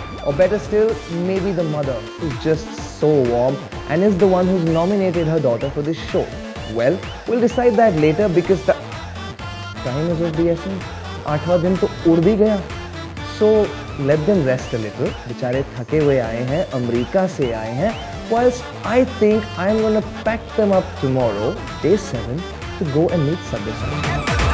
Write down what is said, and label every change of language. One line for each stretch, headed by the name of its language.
English: Or better still, maybe the mother, who's just so warm and is the one who's nominated her daughter for this show. Well, we'll decide that later because the time is of the essence.
Hindi: 8वां दिन तो उड़ भी गया.
English: So let them rest a little.
Hindi: बेचारे थके हुए आए हैं, अमेरिका से आए हैं.
English: Whilst I think I'm gonna pack them up tomorrow, day 7, to go and meet Sabyasachi.